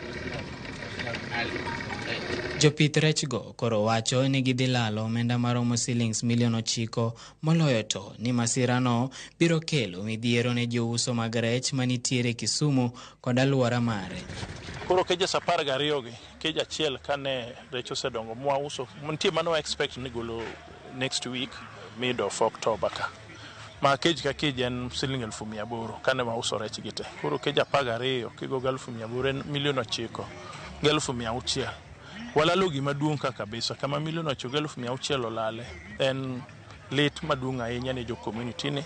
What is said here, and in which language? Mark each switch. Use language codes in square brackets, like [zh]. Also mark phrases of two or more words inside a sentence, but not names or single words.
[luo] Jopith rech go koro wacho ni gidhi lalo omenda maromo Sh9,000,000 moloyo to ni masira no biro kelo midhiero ne jouso mag rech manitiere Kisumu kod alwora mare. Koro keja 12 gi, keja achiel kane rech osedongo mwauso, nitie mano expect ni golo [en] next week mid of October [luo] ka. Ma kej ka kej en Sh800,000 kane wauso rech gi te. Koro keja 12 kigo 800,000 en Sh900,000 1,600. Walalo gima duong' ka kabisa kama Sh900,000 olale en lit maduong' ahinya ne jo community ni.